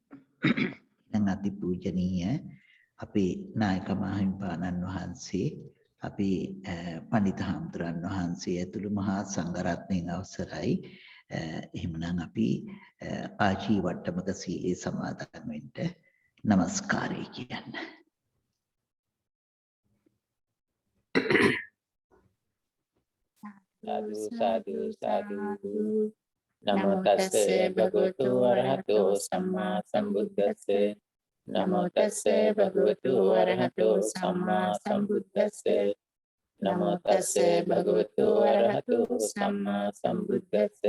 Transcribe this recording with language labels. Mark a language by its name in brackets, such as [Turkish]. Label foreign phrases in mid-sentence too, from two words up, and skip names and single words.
[Sinhala] දැන් අතිපූජනීය අපේ නායක මහින්පාණන් වහන්සේ අපේ පඬිත හාමුදුරන් වහන්සේ ඇතුළු මහා සංඝරත්නයන් අවසරයි. එහෙමනම් අපි ආජීවට්ටමක සීලේ සමාදන් වෙන්න নমස්කාරය කියන්න. [Pali] Sadhu sadhu sadhu Namo tassa bhagavato arahato samma sambuddhassa Namo tassa bhagavato arahato samma sambuddhassa Namo tassa bhagavato arahato samma sambuddhassa